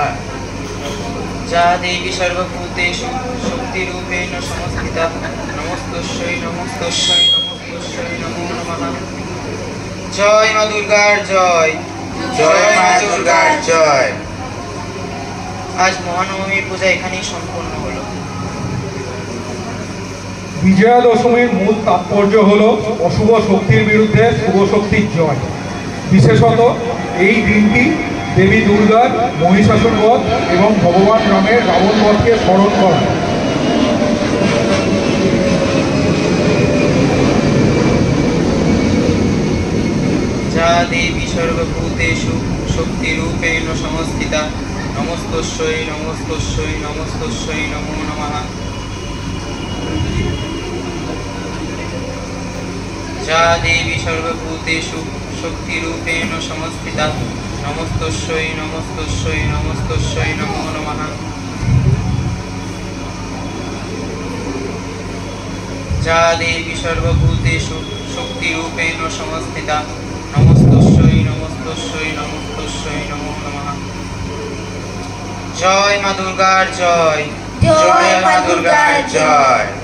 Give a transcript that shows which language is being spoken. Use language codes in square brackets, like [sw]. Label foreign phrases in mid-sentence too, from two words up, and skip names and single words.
[sa] जा देवी सर्वभूतेषु शक्तिरूपेण संस्थिता नमस्तस्यै नमस्तस्यै नमस्तस्यै नमो नमः। [bn] জয় মা দুর্গার জয়, জয় মা দুর্গার জয়। आज মহানবমীর পূজা এখানেই সম্পূর্ণ হলো। বিজয়া দশমীর মূল তাৎপর্য হলো অশুভ শক্তির বিরুদ্ধে শুভ শক্তির জয়। বিশেষত এই দিনটি দেবী দুর্গার মহিষাসুর বধ এবং ভগবান রামের রাবণ বধকে স্মরণ করা। [sa] যা দেবী সর্বভূতেষু শক্তিরূপেণ সংস্থিতা নমস্তস্যৈ নমস্তস্যৈ নমস্তস্যৈ নমো নমঃ। যা দেবী সর্বভূতেষু শক্তিরূপেণ সংস্থিতা নমস্তস্যৈ নমস্তস্যৈ নমস্তস্যৈ নমো নমঃ। যা দেবী সর্বভূতেষু শক্তিরূপেণ সংস্থিতা নমস্তস্যৈ নমস্তস্যৈ নমস্তস্যৈ নমো নমঃ। [bn] জয় মা দুর্গার জয়, জয় মা দুর্গার জয়।